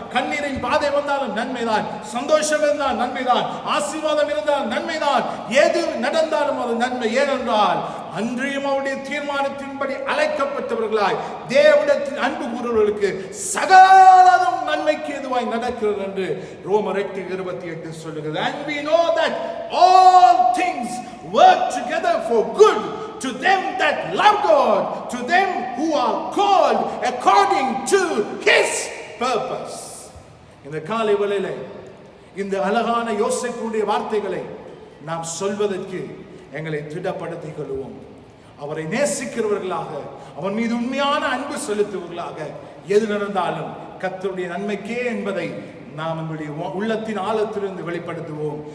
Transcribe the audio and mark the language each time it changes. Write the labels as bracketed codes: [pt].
[ta] கண்ணீரின் பாதை வந்தாலும் நன்மைதான். சந்தோஷம் இருந்தால் நன்மைதான். ஆசீர்வாதம் இருந்தால் நன்மைதான். எது நடந்தாலும் அது நன்மை. ஏனென்றால் அன்றையும் அவருடைய தீர்மானத்தின்படி அழைக்கப்பட்டவர்களாய் தேவனிடத்தில் அன்பு கூறுவர்களுக்கு சகலதும் நன்மைக்கு எதுவாய் நடக்கிறது என்று ரோமர் 8:28 சொல்லுகிறது. [en] And we know that all things work together for good to them that love God, to them who are called according to His purpose. [ta] இந்த காலை வேளையிலே இந்த அழகான யோசேப்புடைய வார்த்தைகளை நாம் சொல்வதற்கு எங்களை திடப்படுத்திக் கொள்வோம். அவரை நேசிக்கிறவர்களாக, அவன் மீது உண்மையான அன்பு செலுத்துவர்களாக, எது நடந்தாலும் கர்த்தருடைய நன்மைக்கே என்பதை நாம் நம்முடைய உள்ளத்தின் ஆழத்திலிருந்து வெளிப்படுத்துவோம்.